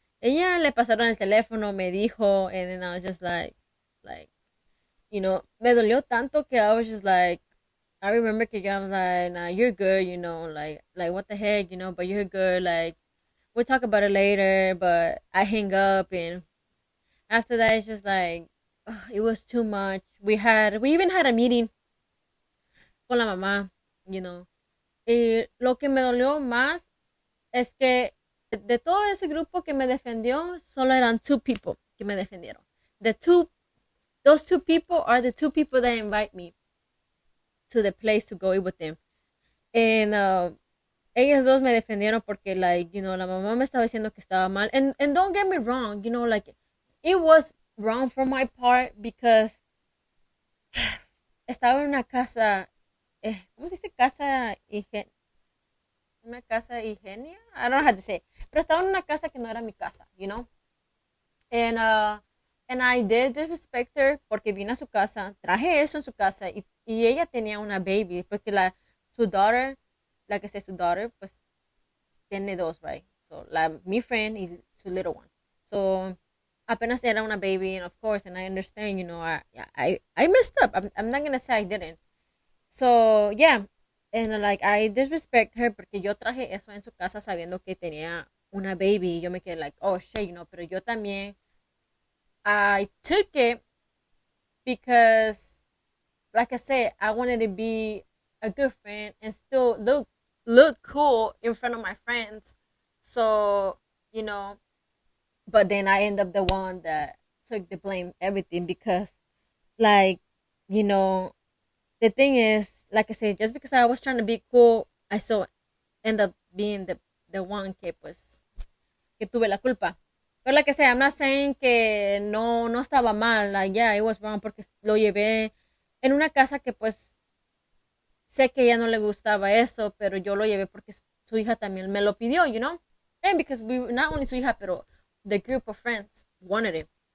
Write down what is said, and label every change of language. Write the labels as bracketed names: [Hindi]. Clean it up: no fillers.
[Spanish] Ella le pasaron el teléfono, me dijo, [English] and then I was just like, [Spanish] me dolió tanto que [English] I was just like, I remember que I was like, nah, you're good, like what the heck, but you're good, like, we'll talk about it later, but I hang up, and after that, it's just like, ugh, it was too much. We even had a meeting [Spanish] con la mamá, y lo que me dolió más es que de todo ese grupo que me defendió, solo eran [English] two people [Spanish] que me defendieron. [English] The two those two people are the two people that invite me to the place to go eat with them. [Spanish] And ellas dos me defendieron porque, like, la mamá me estaba diciendo que estaba mal. [English] And don't get me wrong, like, it was wrong for my part because [Spanish] estaba en una casa, ¿cómo se dice? Una casa higienia. [English] I don't know how to say it. [Spanish] Pero estaba en una casa que no era mi casa, [English] And, and I did disrespect her [Spanish] porque vine a su casa, traje eso en su casa y ella tenía una baby porque su daughter, la que sea su daughter, pues tiene dos, right? [English] So, mi friend is su little one. So, [Spanish] apenas era una [English] baby, and of course, and I understand, I messed up. I'm not gonna say I didn't. So, yeah. And like, I disrespect her [Spanish] porque yo traje eso en su casa sabiendo que tenía una baby. Y yo me quedé [English] like, oh shit, [Spanish] pero yo también, [English] I took it because, like I said, I wanted to be a good friend and still look cool in front of my friends. So, but then I end up the one that took the blame everything because, like, the thing is, like I said, just because I was trying to be cool, I still end up being the one [Spanish] que tuve la culpa. [English] But like I said, I'm not saying [Spanish] que no estaba mal. [English] Like, yeah, it was wrong [Spanish] porque lo llevé en una casa que pues sé que ella no le gustaba eso, pero yo lo llevé porque su hija también me lo pidió, [English] And because not only [Spanish] su hija, pero [English] the group of friends wanted it.